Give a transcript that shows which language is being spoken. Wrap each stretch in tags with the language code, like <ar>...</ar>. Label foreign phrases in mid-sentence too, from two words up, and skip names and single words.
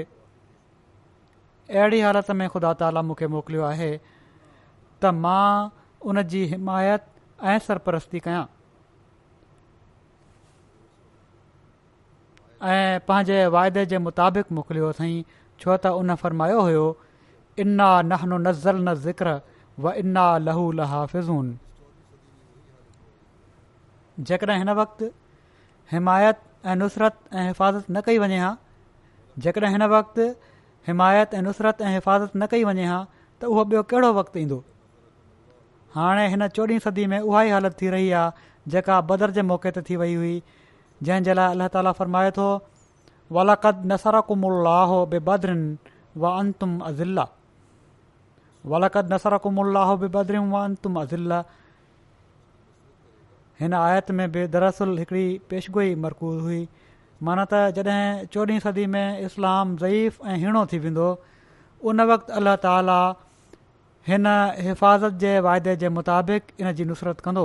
<sd>अहिड़ी हालति में ख़ुदा ताला मूंखे मोकिलियो आहे त मां उन जी हिमायत ऐं सरपरस्ती कयां ऐं पंहिंजे वाइदे जे मुताबिक़ मोकिलियो अथई, छो त उन फरमायो हुयो</sd> <ar>إنا نحن نزلنا الذكر وإنا له لحافظون.</ar> <sd>जेकॾहिं हिन वक़्तु हिमायत ऐं नुसरत ऐं हिफ़ाज़त न कई वञे हा, जेकॾहिं हिन वक़्तु हिमायत ऐं नुसरत ऐं हिफ़ाज़त न कई वञे हा त उहो ॿियो कहिड़ो वक़्तु ईंदो। हाणे हिन 14हीं सदी में उहा ई हालति थी रही आहे जेका बदर जे मौक़े ते थी वई हुई, जंहिं जे लाइ अलाह ताला फ़रमाए थो</sd> <ar>ولقد نصركم الله ببدر وأنتم أذلة, ولقد نصركم الله ببدر وأنتم أذلة.</ar> <sd>हिन आयत में बि दरअसल हिकिड़ी पेशगोई मरकूज़ हुई, माना त जॾहिं 14हीं सदी में इस्लाम ज़ईफ़ ऐं हीणो थी वेंदो, उन वक़्तु अलाह ताला हिन हिफ़ाज़त जे वाइदे जे मुताबिक़ इन जी नुसरत कंदो।</sd>